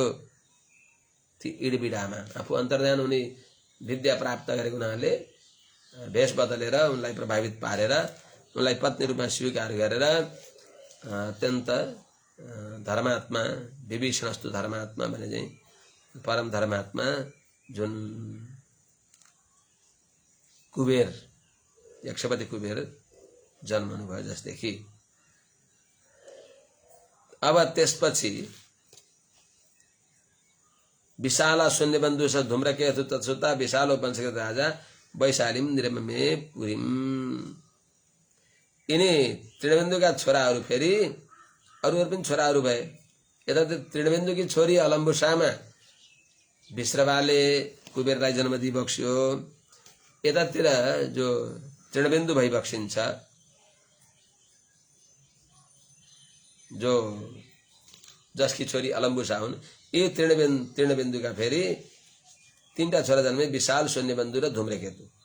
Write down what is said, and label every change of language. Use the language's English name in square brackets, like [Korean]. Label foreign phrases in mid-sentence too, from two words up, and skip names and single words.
[Nepali] ती इडबिडामा आफू अन्तर्ध्यान हुने विद्या प्राप्त गरेको हुनाले भेष बदलेर उनलाई प्रभावित पारेर उनलाई पत्नी रूपमा स्वीकार गरेर अत्यन्त धर्मात्मा [Sanskrit] विभीषणस्तु धर्मात्मा [Nepali] भने चाहिँ परम धर्मात्मा जुन कुबेर यक्षपति कुबेर जन्मनु भयो जसदेखि। [Sanskrit] अब त्यसपछि विशाला शून्यबन्धु स धूम्रकेतु तत्सुता विशालो वंशकृत राजा वैशालीम निर्ममे पुरीम। [Nepali] यिनी तृणबिन्दुका छोराहरू फेरि अरूहरू पनि छोराहरू भए। यता तृणबिन्दुकी छोरी अलम्बुषामा विश्रवाले कुबेरलाई जन्म दिइबक्स्यो। यतातिर जो तृणबिन्दु भइबक्सिन्छ जो जसकी छोरी अलम्बुषा हुन् यी तृणबिन्दुका फेरि तीनटा छोरा जन्मे विशाल शून्यबन्धु र धूम्रकेतु।